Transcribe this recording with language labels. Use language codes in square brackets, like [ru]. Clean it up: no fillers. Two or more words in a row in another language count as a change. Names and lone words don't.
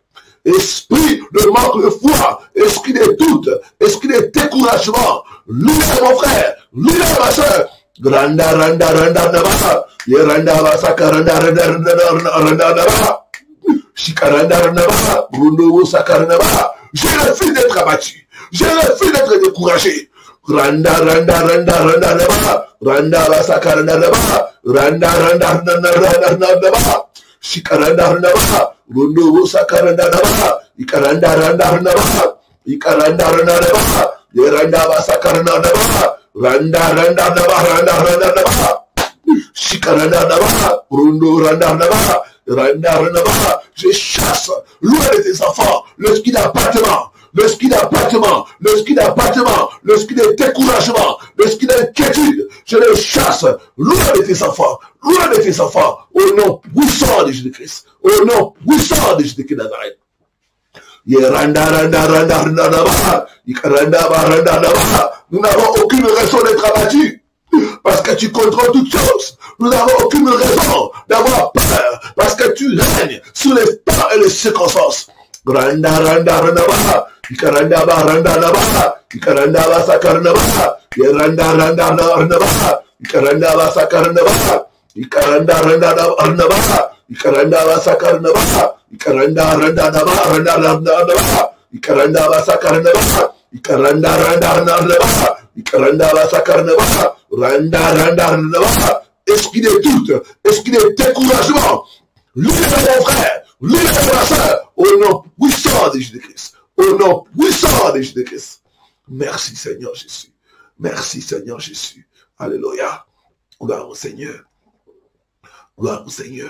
[fr] Esprit de manque de foi, esprit de doute, esprit de découragement, libère mon frère, libère ma soeur. Randa, randa, randa, randa, randa, randa, randa, randa, randa, randa. Je refuse d'être abattu. Je refuse d'être découragé. Randa, randa, randa, randa, randa, randa, randa, randa, randa, randa, randa, Shikaranda, randa, rundo, sakaranda, ikaranda, randa, randa, ikaranda, randa, randa, sakaranda, randa, randa, randa, randa, shikaranda, rundo, randa, je chasse loin de tes enfants l'esprit d'abattement, l'esprit d'abattement, l'esprit d'abattement, l'esprit de découragement, l'esprit d'inquiétude. Je le chasse loin de tes enfants, au nom puissant de Jésus-Christ, au nom puissant de Jésus-Christ de Nazareth. Nous n'avons aucune raison d'être abattus. Parce que tu contrôles toutes choses. Nous n'avons aucune raison d'avoir peur. Parce que tu règnes sur les temps et les circonstances. Randa, randa, randa, ikaranda, randa, randa, ikaranda, sakaranda, randa, randa, randa, ikaranda, sakaranda, ikaranda, randa, randa, ikaranda, sakaranda, ikaranda, randa, randa, randa, ikaranda, sakaranda, ikaranda, randa, randa, ikaranda, sakaranda, randa, randa, randa, esprit de doute, esprit de découragement, libère mon frère, libère ma soeur, au nom puissant de Jésus-Christ, au nom puissant de Jésus-Christ. Merci Seigneur Jésus, merci Seigneur Jésus, alléluia, gloire au Seigneur, gloire au Seigneur.